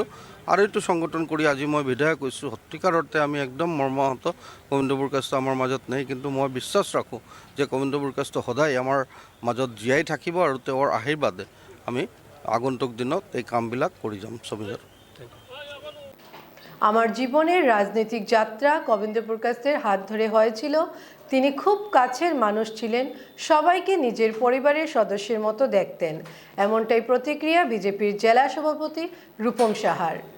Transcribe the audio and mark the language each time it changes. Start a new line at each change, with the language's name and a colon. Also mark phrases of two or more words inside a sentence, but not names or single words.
Assamese: আৰু এইটো সংগঠন কৰি আজি মই বিধায়ক হৈছোঁ। সত্যিকাৰ অৰ্থে আমি একদম মৰ্মাহত। কবীন্দ্ৰ পুৰকাস্ত আমাৰ মাজত নাই, কিন্তু মই বিশ্বাস ৰাখোঁ যে কবীন্দ্ৰ পুৰকাস্ত সদায় আমাৰ মাজত জীয়াই থাকিব আৰু তেওঁৰ আশীৰ্বাদে আমি আগন্তুক দিনত এই কামবিলাক কৰি যাম সমিজৰ।
Bangla: আমার জীবনের রাজনৈতিক যাত্রা কবীন্দ্র পুরকাস্তের হাত ধরে হয়েছিল। তিনি খুব কাছের মানুষ ছিলেন, সবাইকে নিজের পরিবারের সদস্যের মতো দেখতেন। এমনটাই প্রতিক্রিয়া বিজেপির জেলা সভাপতি রূপম সাহার।